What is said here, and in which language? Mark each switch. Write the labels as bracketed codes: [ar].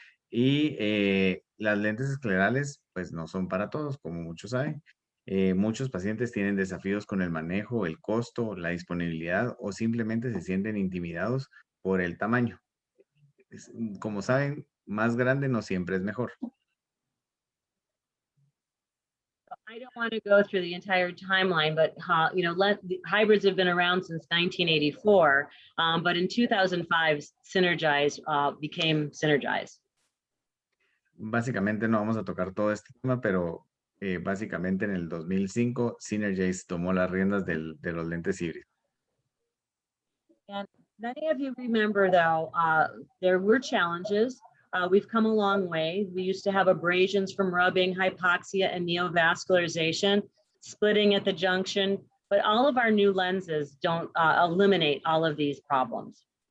[es] Y las lentes esclerales, pues no son para todos, como muchos saben. Muchos pacientes tienen desafíos con el manejo, el costo, la disponibilidad o simplemente se sienten intimidados por el tamaño. Como saben, más grande no siempre es mejor. [en] I don't want to go through the entire timeline, but hybrids have been around since 1984, but in 2005, Synergize became Synergize. [es] Básicamente no vamos a tocar todo este tema, pero básicamente en el 2005, Synergize tomó las riendas de los lentes híbridos. [en] And many of you remember, though, there were challenges. We've come a long way. We used to have abrasions from rubbing, hypoxia, and neovascularization, splitting at the junction, but all of our new lenses don't eliminate all of these problems.